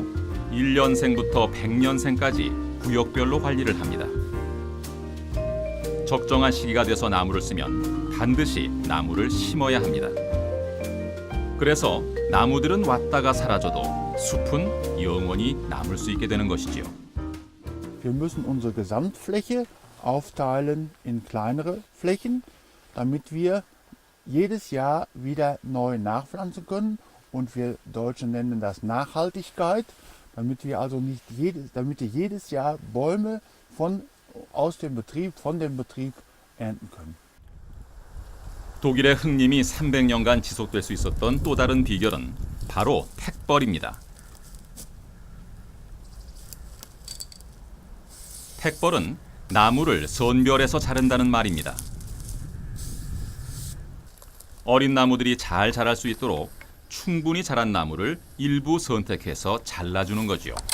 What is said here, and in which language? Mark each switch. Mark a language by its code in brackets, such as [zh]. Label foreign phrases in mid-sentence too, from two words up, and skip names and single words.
[ko] 1년생부터 100년생까지 구역별로 관리를 합니다. 적정한 시기가 돼서 나무를 쓰면 반드시 나무를 심어야 합니다. 그래서 나무들은 왔다가 사라져도 숲은 영원히 남을 수 있게 되는 것이지요. [de] Wir müssen unsere Gesamtfläche aufteilen in kleinere Flächen, damit wir jedes Jahr wieder neu nachpflanzen können. Und wir Deutschen nennen das Nachhaltigkeit, damit wir also nicht jedes Jahr Bäume von dem Betrieb ernten können. [ko] 독일의 흙림이 300년간 지속될 수 있었던 또 다른 비결은 바로 택벌입니다. 택벌은 나무를 선별해서 자른다는 말입니다. 어린 나무들이 잘 자랄 수 있도록 충분히 자란 나무를 일부 선택해서 잘라주는 거지요.